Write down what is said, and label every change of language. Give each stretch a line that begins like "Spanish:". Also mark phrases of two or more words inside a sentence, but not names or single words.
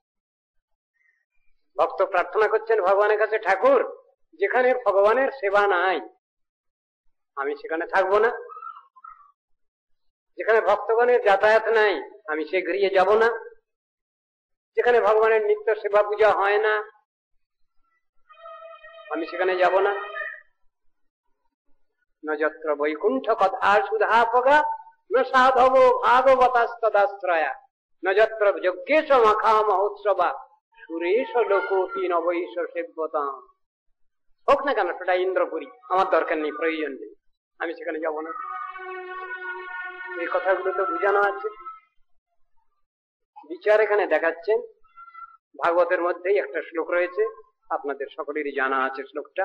Bangla: ভক্ত প্রার্থনা করছেন ভগবানের কাছে, ঠাকুর যেখানে ভগবানের সেবা নাই আমি সেখানে থাকবো না, যেখানে ভক্তগণের যাতায়াত নাই আমি সে গৃহে যাব না, যেখানে ভগবানের নিত্য সেবা পূজা হয় না আমি সেখানে যাব না।
Sanskrit: न यत्र वैकुंठ कथा सुधापगा न साधव भागवतस्तदाश्रया न यत्र यज्ञेश मखा महोत्सवा सुरेश लोकोपि नवैश सेव्यताम।
Bangla: হোক না কেন সেটা ইন্দ্রপুরী, আমার দরকার নেই, প্রয়োজন নেই, আমি সেখানে যাব না। এই কথাগুলো তো বুঝানো আছে। বিচার এখানে দেখাচ্ছেন। ভাগবতের মধ্যেই একটা শ্লোক রয়েছে, আপনাদের সকলেরই জানা আছে শ্লোকটা।